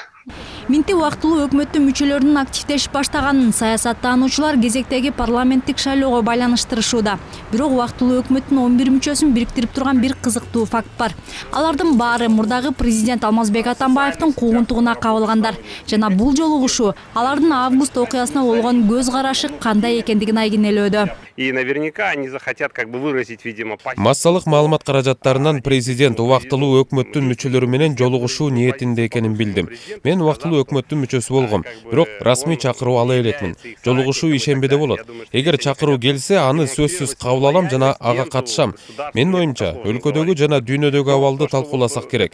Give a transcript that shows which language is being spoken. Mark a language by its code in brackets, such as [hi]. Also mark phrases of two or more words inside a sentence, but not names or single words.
[ky] Минти убактылуу өкмөттүн мүчөлөрүнүн активдешип баштаганын саясаттануучулар кезектеги парламенттик шайлоого байланыштырышууда. Бирок убактылуу өкмөттүн 11 мүчөсүн бириктирип турган бир кызыктуу факт бар. Алардын баары мурдагы президент Алмазбек Атамбаевдин куугунтугуна кабылгандар. Жана бул жолугушуу алардын август окуясына болгон көз карашы кандай экендигин айгинелөөдө. [ru] И наверняка они захотят выразить, видимо, [ky] массалык маалымат каражаттарынан президент убактылуу өкмөттүн мүчөлөрү менен жолугушуу ниетинде экенин билдим. Мен убактылуу өкмөттүн мүчөсү болгом, бирок расмий чакыруу ала элекмин. Жолугушуу ишембиде болот. Эгер чакыруу келсе, аны сөзсүз кабыл алам жана ага катышам. Менин оюмча, өлкөдөгү жана дүйнөдөгү абалды талкууласак керек.